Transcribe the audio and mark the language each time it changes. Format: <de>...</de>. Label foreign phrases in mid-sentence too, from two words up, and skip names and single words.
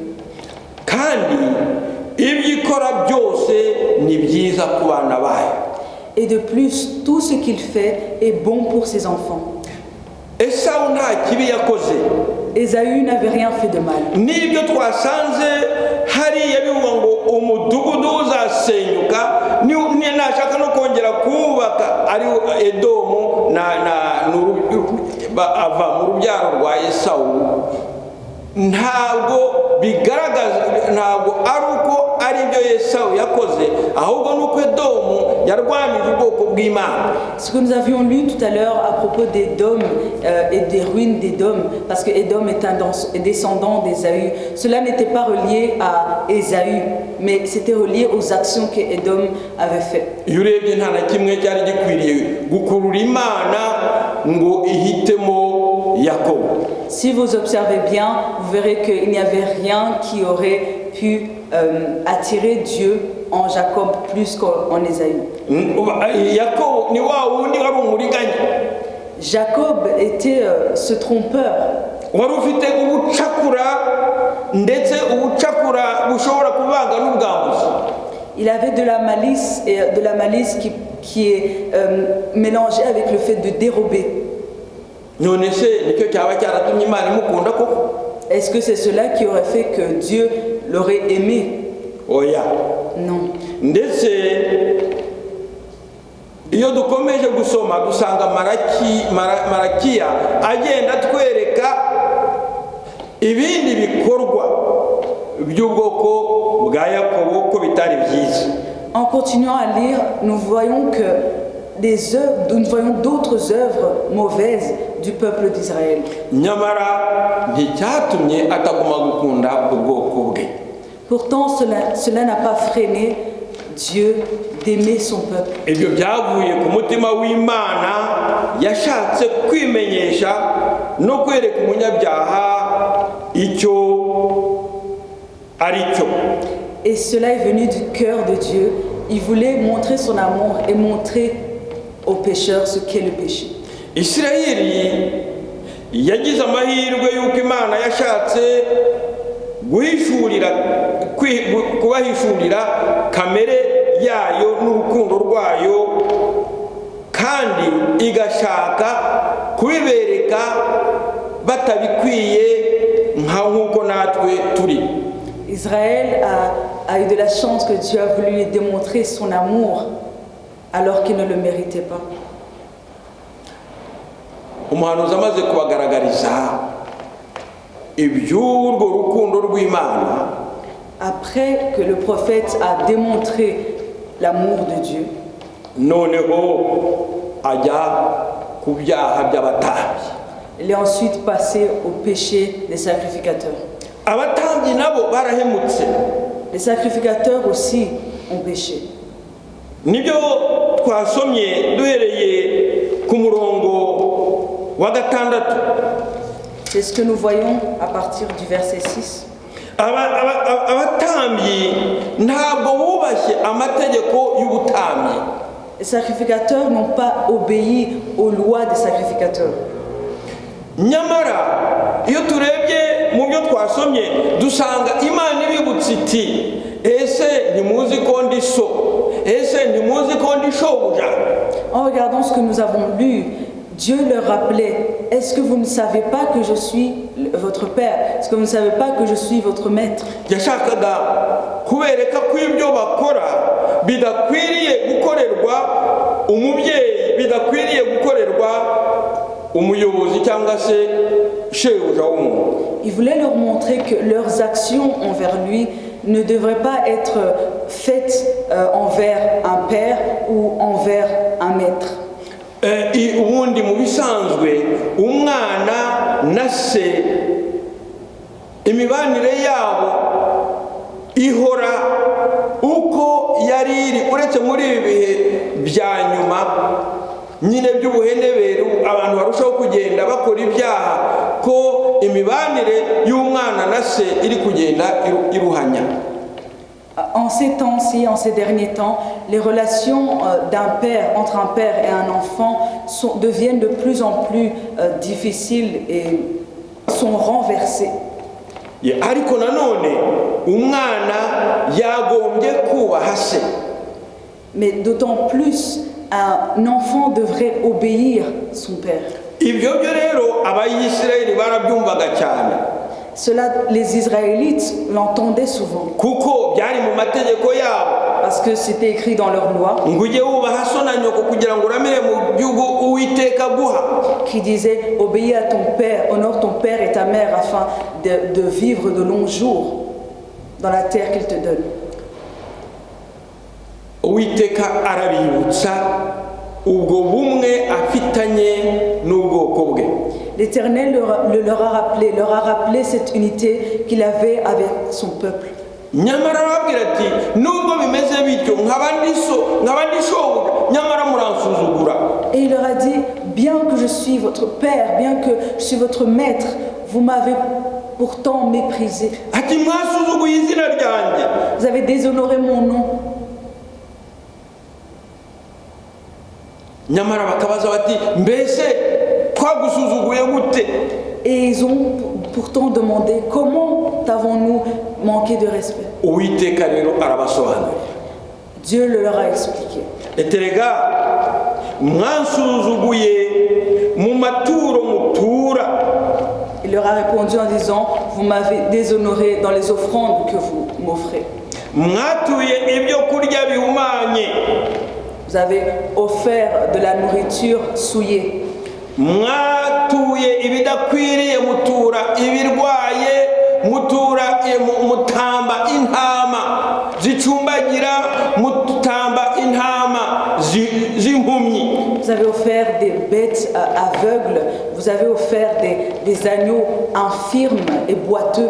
<rw>kandi ibyo ikora byose ni byiza ku bana bayo.</rw> <fr>Et de plus, tout ce qu'il fait est bon pour ses enfants.</fr> <rw>Esawu nta kibi yakoze.</rw> <fr>Ésaü n'avait rien fait de mal.</fr> <rw>nibyo twasanze hariya bivuga ngo umudugudu uzasenyuka nashaka no kongera kuwubaka ari Edomu ava mu rubyaro rwa Esawu. Ntabwo bigaragaza, ntabwo ari uko ari ibyo Esawu yakoze, ahubwo nuko Edomu yarwanije ubwoko bw'Imana.</rw> <fr>Ce que nous avions lu tout à l'heure à propos d'Édom et des ruines d'Édom, parce que Édom est un descendant d'Ésaü, cela n'était pas relié à Ésaü, mais c'était relié aux actions que Édom avait faites.</fr> <rw>Iyo urebye nta na kimwe cyari gikwiriye gukurura Imana ngo ihitemo Yakobo.</rw> <fr>Si vous observez bien, vous verrez qu'il n'y avait rien qui aurait pu attirer Dieu en Jacob plus qu'en Ésaü.</fr> <rw>Yakobo ni wa wundi wari umuriganya.</rw> <fr>Jacob était ce trompeur.</fr> <rw>Wari ufite ubucakura, ndetse ubucakura bushobora kuvanga n'ubwambuzi.</rw> <fr>Il avait de la malice, et de la malice qui est mélangée avec le fait de dérober. Est-ce que c'est cela qui aurait fait que Dieu l'aurait aimé?</fr> <en>Oh yeah.</en> <fr>Non.</fr> <rw>Ndetse iyo dukomeje gusoma dusanga Marakiya agenda twereka ibindi bikorwa by'ubwoko bwa Yakobo ko bitari byiza.</rw> <fr>En continuant à lire, nous voyons d'autres œuvres mauvaises du peuple d'Israël.</fr> <rw>Nyamara nticyatumye ataguma gukunda ubwoko bwe.</rw> <fr>Pourtant, cela n'a pas freiné Dieu d'aimer son peuple.</fr> <rw>Ibyo byavuye ku mutima w'Imana yashatse kwimenyesha no kwereka umunyabyaha icyo ari cyo.</rw> <fr>Et cela est venu du cœur de Dieu. Il voulait montrer son amour et montrer aux pécheurs ce qu'est le péché.</fr> <rw>Isirayeli yagize amahirwe y'uko Imana yashatse kubahishurira kamere yayo n'urukundo rwayo, kandi igashaka kubibereka batabikwiye nk'uko natwe turi.</rw> <fr>Israël a eu de la chance que Dieu a voulu lui démontrer son amour alors qu'il ne le méritait pas.</fr> <rw>Umuhanuzi amaze kubagaragariza iby'urwo rukundo rw'Imana,</rw> <fr>après que le prophète a démontré l'amour de Dieu,</fr> <rw>noneho ajya ku byaha by'abatambyi.</rw> <fr>il est ensuite passé au péché des sacrificateurs.</fr> <rw>Abatambyi nabo barahemutse.</rw> <fr>Les sacrificateurs aussi ont péché.</fr> <rw>Nibyo twasomye duhereye ku murongo wa 6.</rw> <fr>C'est ce que nous voyons à partir du verset 6.</fr> <rw>Abatambyi ntabwo bubashye amategeko y'ubutambyi.</rw> <fr>Les sacrificateurs n'ont pas obéi aux lois des sacrificateurs.</fr> <rw>Nyamara iyo turebye mu byo twasomye dusanga Imana ibibutsa iti, ese ntimuzi ko ndi so, ese ntimuzi ko ndi shobuja.</rw> <fr>En regardant ce que nous avons lu, Dieu leur rappelait, est-ce que vous ne savez pas que je suis votre père? Est-ce que vous ne savez pas que je suis votre maître?</fr> <rw>Yashakaga kubereka ko ibyo bakora bidakwiriye gukorerwa umubyeyi, bidakwiriye gukorerwa umuyobozi cyangwa se shebuja w'umuntu.</rw> <fr>Il voulait leur montrer que leurs actions envers lui ne devraient pas être faites envers un père ou envers un maître.</fr> <rw>Ubundi mu bisanzwe umwana na se imibanire yabo ihora uko yari iri, uretse muri ibi bihe bya nyuma nyine by'ubuhenebere abantu barushaho kugenda bakora ibyaha, ko imibanire y'umwana na se iri kugenda iruhanya.</rw> <fr>En ces temps-ci, en ces derniers temps, les relations entre un père et un enfant deviennent de plus en plus difficiles et sont renversées.</fr> <rw>Ariko nanone umwana yagombye kubaha se.</rw> <fr>Mais d'autant plus, un enfant devrait obéir son père.</fr> <rw>ibyo byo rero abayisirayeli barabyumvaga cyane</rw> <fr>Cela, les Israélites l'entendaient souvent,</fr> <rw>kuko byari mu mategeko yabo</rw> <fr>parce que c'était écrit dans leur loi,</fr> <rw>ngo ujye wubaha so na nyoko kugira ngo uramire mu gihugu uwiteka aguha,</rw> <fr>qui disait « Obéis à ton père, honore ton père et ta mère afin de vivre de longs jours dans la terre qu'il te donne. »</fr> <rw>uwiteka arabibutsa ubwo bumwe afitanye n'ubwoko bwe.</rw> <fr>L'Éternel leur a rappelé cette unité qu'il avait avec son peuple.</fr> <rw>nyamara arababwira ati nubwo bimeze bityo nkaba ndi shobuja nyamara muransuzugura.</rw> <fr>Et il leur a dit, bien que je suis votre père, bien que je suis votre maître, vous m'avez pourtant méprisé.</fr> <rw>ati mwasuzuguye izina ryanjye.</rw> <fr>Vous avez déshonoré mon nom.</fr> <rw>nyamara bakabaza bati mbese twagusuzuguye gute?</rw> <fr>Et ils ont pourtant demandé, comment t'avons-nous manqué de respect?</fr> <rw>uwiteka rero arabasobanurira.</rw> <fr>Dieu le leur a expliqué.</fr> <rw>eterega mwansuzuguye mu maturo mutura.</rw> <fr>Il leur a répondu en disant, vous m'avez déshonoré dans les offrandes que vous m'offrez.</fr> <rw>mwatuye ibyo kurya bihumanye.</rw> <fr>Vous avez offert de la nourriture souillée.</fr> <rw>mwatuye ibidakwiriye mutura ibirwaye mutamba intama zicumbagira mutamba intama z'impumyi.</rw> <fr>Vous avez offert des bêtes aveugles, vous avez offert des agneaux infirmes et boiteux.</fr>